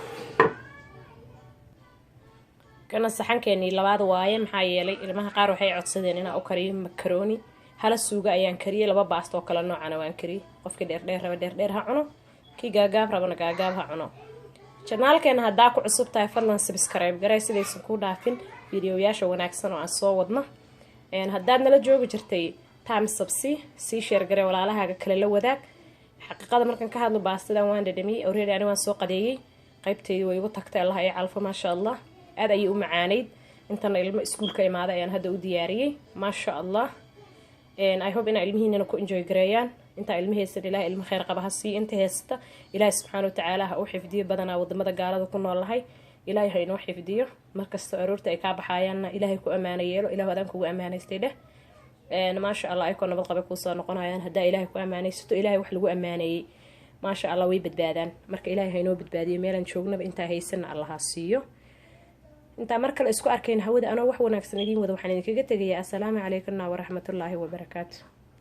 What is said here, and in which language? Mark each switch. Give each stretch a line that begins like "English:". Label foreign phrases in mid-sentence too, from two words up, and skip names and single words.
Somali: kana saxankeeni labaad waaye maxaa yeelay ilmaha qaar waxay codsadeen inaan u kariyo macaroni hala suuga ayaan kariyay laba baasto oo kala noocana waan kariyay qofkii dheer ha cuno kii gaagaab rabana gaagaab ha cuno channelkeena hadaa ku cusub tahay fadlan subscribe garay sidaysan ku dhaafin fiidiyoyaasha wanaagsan oo aan soo wadno haddaad nala joogi jirtay
English: thumbs up
Somali: si share garay walaalahaaga kale la wadaag xaqiiqada markan ka hadlo baastadan waan dhadhamiyay already ani waan soo qadeeyay qaybteedii way igu tagtay Allah ay calfo
Arabic: ما شاء الله
Somali: aad ay u macaaneyd intana ilmo iskuulka imaaday ayaan hadda u diyaariyay
Arabic: ما شاء الله
English: I hope
Somali: in ilmihiina ku enjoy gareeyaan inta ilmiheysta ilaahay ilmo khayr qaba ha sii inta heesta ilaahay
Arabic: سبحانه وتعالى
Somali: ha u xifdiyo badana wadamada gaalada ku noolahay ilaahay ha inoo xifdiyo markasta aroorta ay ka baxayaanna ilaahay ku amaaneeyo ilaahay wadan kugu amaaneystay
Arabic: ما شاء الله
Somali: ay ku nabad qaba ku soo noqonayaan hadaa ilaahay ku amaaneysto ilaahay wax lagu amaaneeyay
Arabic: ما شاء الله
Somali: way badbaadaan marka ilaahay ha inoo badbaadiyo meelan joognaba inta haysan Allah ha siiyo inta markale isku arkeen hawada anoo wax wanaagsan idin wada waxaan idinkaga tagayaa
Arabic: السلام عليكم ورحمة الله وبركاته